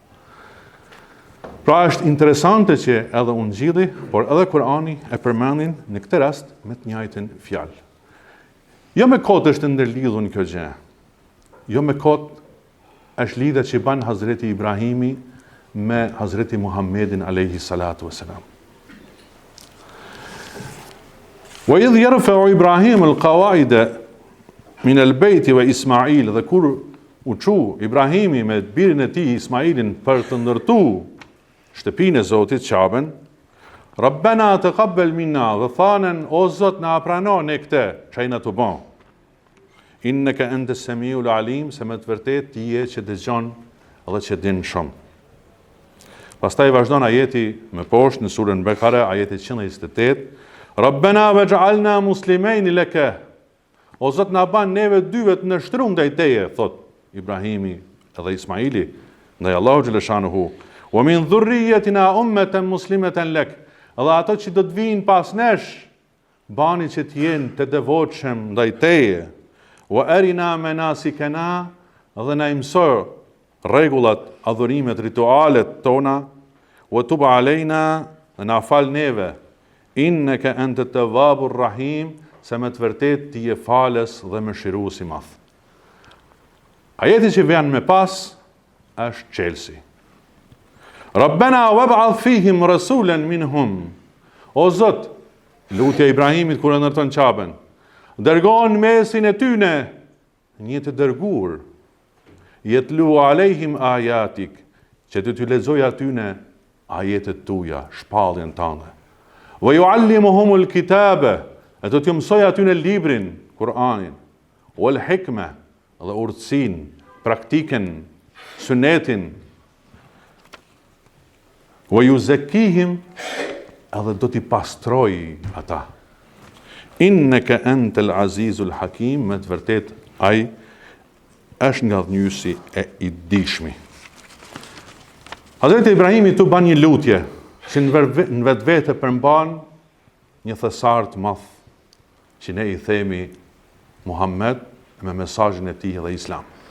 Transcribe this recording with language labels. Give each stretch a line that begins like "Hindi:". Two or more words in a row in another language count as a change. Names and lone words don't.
Albanian: Pra është interesante që edhe Ungjilli, por edhe Kur'ani e përmendin në këtë rast me të njëjtën fjalë. Jo me kot është ndërlidhur kjo gjë. Jo me kot është lidhja që ban Hazreti Ibrahimi me Hazreti Muhammedin
Arabic: عليه الصلاة والسلام. وإذ يرفع إبراهيم القواعد من البيت وإسماعيل,
Albanian: dhe kur u çu Ibrahimi me birin e tij Ismailin për të ndërtuar shtëpinë e Zotit, Qaben,
Arabic: ربنا تقبل منا,
Albanian: dhe thanën, o Zot, na prano ne këtë, çaj na të bën.
Arabic: إنك أنت السميع العليم,
Albanian: se me të vërtetë ti je që dëgjon dhe që din shumë. Pastaj vazhdon ajeti më poshtë në surën Bekare, ajeti 128,
Arabic: ربنا واجعلنا مسلمين لك.
Albanian: O Zot, na ban neve dyve të nështruar ndaj teje, thot Ibrahimi edhe Ismaili, ndaj Allahu xhaleshanuhu.
Arabic: ومن ذريتنا أمة مسلمة لك.
Albanian: Dhe ato që do të vinë pas nesh, bani që të jenë të devotshëm ndaj teje.
Arabic: وأرنا مناسكنا,
Albanian: dhe na mëso rregullat, adhurimet, ritualet tona.
Arabic: وتب علينا,
Albanian: dhe na fal neve.
Arabic: إنك أنت التواب الرحيم,
Albanian: se me të vërtet ti je falës dhe mëshirues i madh. Ajeti që vjen me pas është Chelsea.
Arabic: ربنا وابعث فيهم رسولا منهم.
Albanian: O Zot, lutja Ibrahimit kur e ndërton Qaben, dërgon mesin e tyne një të dërguar,
Arabic: يتلو عليهم آياتك,
Albanian: që të ty lexoj atyne ajetet tuja, shpalljen tënde.
Arabic: ويعلمهم الكتاب,
Albanian: e do t'ju mësoj atyne librin, Kur'anin,
Arabic: والحكمة,
Albanian: dhe urtësinë, praktikën, sunetin. Wa yuzakkihim, edhe do t'i pastroj ata.
Arabic: إنك أنت العزيز الحكيم,
Albanian: me të vërtet ai është nga dhënjuesi e i dishmi. Hazreti Ibrahimi tu ban një lutje që në vetvete përmban një thesar të madh që ne i themi Muhammed me mesazhin e tij dhe Islam.